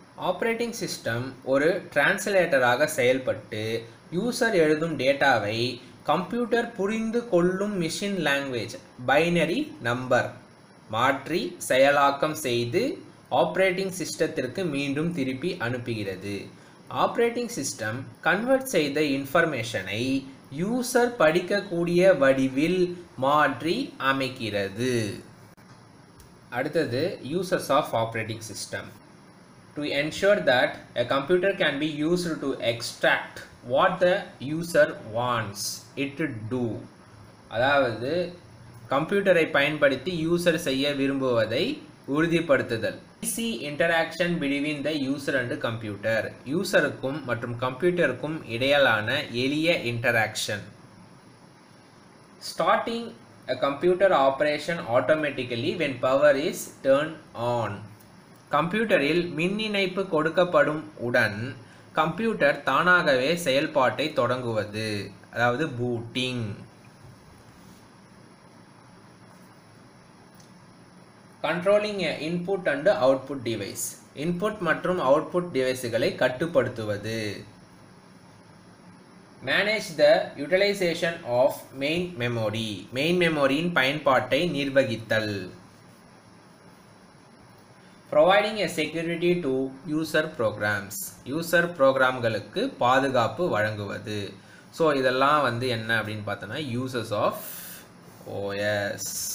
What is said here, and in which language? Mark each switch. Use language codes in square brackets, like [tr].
[ta] Operating system ஒரு டிரான்ஸ்லேட்டராக செயல்பட்டு user எழுதும் டேட்டாவை கம்ப்யூட்டர் புரிந்து கொள்ளும் மிஷின் லாங்குவேஜ் பைனரி நம்பர் மாற்றி செயலாக்கம் செய்து ஆப்ரேட்டிங் சிஸ்டத்திற்கு மீண்டும் திருப்பி அனுப்புகிறது. ஆப்ரேட்டிங் சிஸ்டம் கன்வெர்ட் செய்த இன்ஃபர்மேஷனை யூசர் படிக்கக்கூடிய வடிவில் மாற்றி அமைக்கிறது. அடுத்தது [en] Users of operating system. To ensure that a computer can be used to extract what the user wants it to do. [ta] அதாவது கம்ப்யூட்டரை பயன்படுத்தி யூசர் செய்ய விரும்புவதை உறுதிப்படுத்துதல். [en] Easy interaction between the user and computer. [ta] யூசருக்கும் மற்றும் கம்ப்யூட்டருக்கும் இடையிலான எளிய interaction. [en] Starting a computer operation automatically when power is turned on. [ta] கம்ப்யூட்டரில் மின் இணைப்பு கொடுக்கப்படும் உடன் கம்ப்யூட்டர் தானாகவே செயல்பாட்டை தொடங்குவது, அதாவது booting. [en] Controlling input and output device. [ta] Input மற்றும் அவுட்புட் டிவைஸுகளை கட்டுப்படுத்துவது. [en] Manage the utilization of main memory. [ta] Main மெமரியின் பயன்பாட்டை நிர்வகித்தல். [en] Providing a security to user programs. [ta] User ப்ரோக்ராம்களுக்கு பாதுகாப்பு வழங்குவது. ஸோ இதெல்லாம் வந்து என்ன அப்படின்னு பார்த்தோன்னா யூசர்ஸ் ஆஃப் OS.